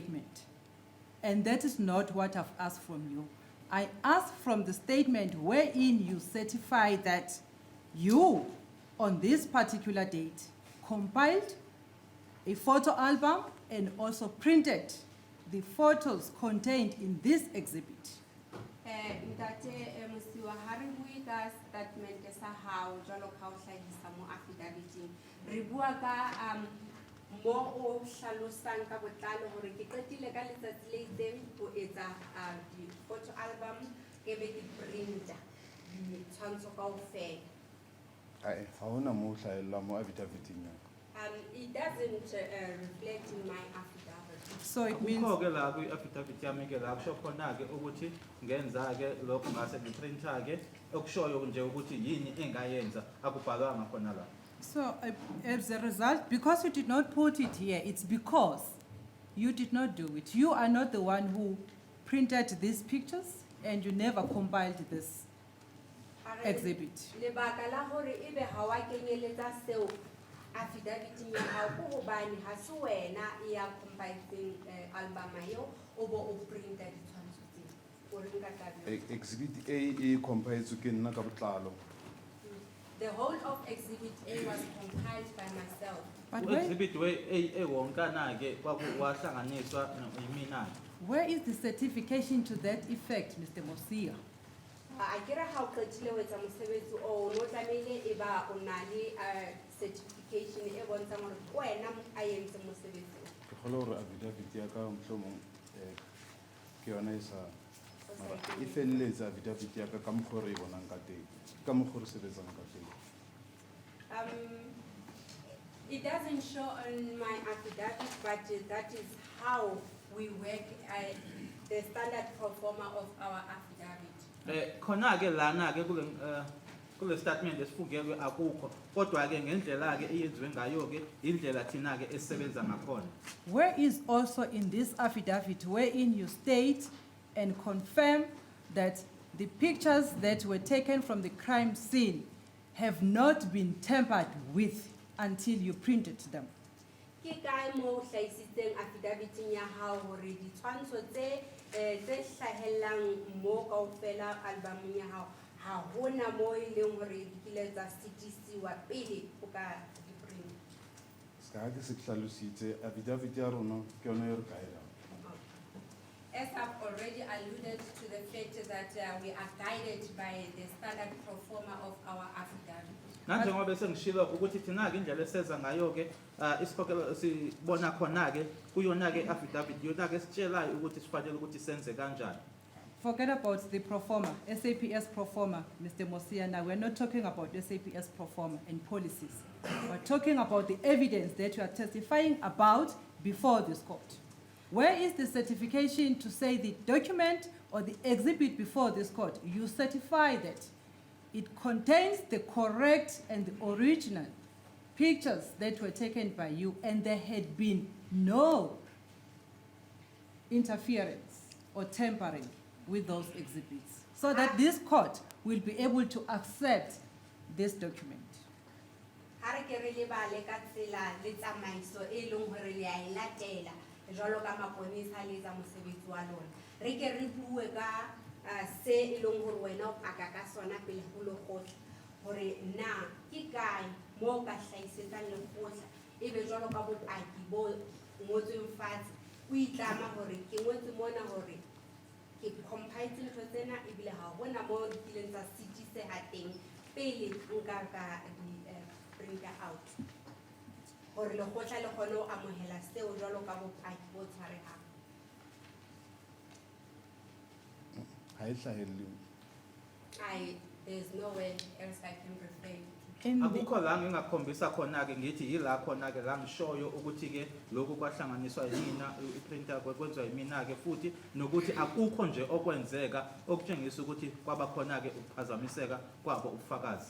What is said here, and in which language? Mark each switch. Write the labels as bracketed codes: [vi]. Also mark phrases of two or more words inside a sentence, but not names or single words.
[en] And that is not what I've asked from you. I ask from the statement wherein you certify that you, on this particular date, compiled a photo album and also printed the photos contained in this exhibit. [st] Ntate Mosiwa, ha re bue ka statement sa hao jwalo ka o hlahisa mo affidavit-ing. Re bua ka mo o hlalosang ka botlalo hore ke qetile ka letsatsi le itseng ho etsa di [en] photo album [st] ke be ke printer ditshwantsho kaofela. Ai, ha hona moo hlahella mo affidavit-ing ya. [en] It doesn't reflect in my affidavit. So it means, [zu] Akukho-ke la kwi-affidavit yami ke la kusho khona-ke ukuthi ngenza-ke lokho ngase ngiprinta-ke okushoyo nje ukuthi yini engayenza akubhalwanga khona la. [en] so as a result, because you did not put it here, it's because you did not do it. You are not the one who printed these pictures and you never compiled this exhibit. [st] Lebaka la hore ebe ha wa kenyeletsa seo affidavit-ing ya hao ko hobane ha se wena ya compileng album eo o bo o printa ditshwantsho tseo. O re nka taba. Exhibit A e compiled ke nna ka botlalo. [en] The whole of exhibit A was compiled by myself. But where, [zu] Exhibit wonkana-ke wahlanganiswa yimina. [en] where is the certification to that effect, Mr. Mosia? [st] A kira ha o qetile ho etsa mosebetsi o no tlamehile e ba o na le certification e bontshang hore ke wena a entse mosebetsi. Ke kgolwa hore affidavit ya ka mohlomong ke yona e sa mara e felletse affidavit ya ka mokgwa o re e bonang ka teng, ka mokgwa o re sebetsang ka teng. [en] It doesn't show on my affidavit, but that is how we work at the standard pro forma of our affidavit. [zu] Khona-ke lana-ke kule statement esifungelwe akukho kodwa-ke ngendlela-ke eyenziwe ngayo-ke indlela thina-ke esisebenza ngakhona. [en] Where is also in this affidavit wherein you state and confirm that the pictures that were taken from the crime scene have not been tampered with until you printed them? [st] Ke kae mo hlahisitseng affidavit-ing ya hao hore ditshwantsho tse hlahellang mo kaofela albumong ya hao ha hona mo e leng hore di kile tsa sitisiwa pele o ka di print. Ska ha ke se hlalositse affidavit ya rona ke yona e re guidang. [en] As I've already alluded to the fact that we are guided by the standard pro forma of our affidavit. [zu] Nanjengoba bese ngishilo ukuthi thina-ke indlela eseza ngayo-ke isikhokelo sibona khona-ke kuyona-ke affidavit yona-ke sitshelayo ukuthi sifanele ukuthi senze kanjani. [en] Forget about the proforma, SAPS proforma, Mr. Mosia. Now we're not talking about SAPS proforma and policies. We're talking about the evidence that you are testifying about before this court. Where is the certification to say the document or the exhibit before this court? You certify that it contains the correct and the original pictures that were taken by you, and there had been no interference or tampering with those exhibits, so that this court will be able to accept this document. [st] Ha re ke re lebale ka tsela le tsamaiso e leng hore le a e latela jwalo ka maponesa le tsa mosebetsi wa lona. Re ke re bue ka se e leng hore wena o paka ka sona pele ho lekgotla hore na ke kae mo ka hlahisetsang lekgotla ebe jwalo ka bopaki bo ngotsweng fatshe o itlama hore ke ngotse mona hore ke compiled ntho tsena ebile ha hona mo di kileng tsa sitiseha teng pele nka ka di [en] printer out [st] hore lekgotla le kgone ho amohela seo jwalo ka bopaki bo tshwarehang. Ha e hlahelle. [en] There's nowhere else I can refer to. [zu] Akukho la ngingakhombisa khona-ke ngithi yila khona-ke la ngishoyo ukuthi-ke lokhu kwahlanganiswa yimina i-printer kwenziwa yimina-ke futhi nokuthi akukho nje okwenzeka okutshengisa ukuthi kwaba khona-ke ukuphazamiseka kwabo ubufakazi.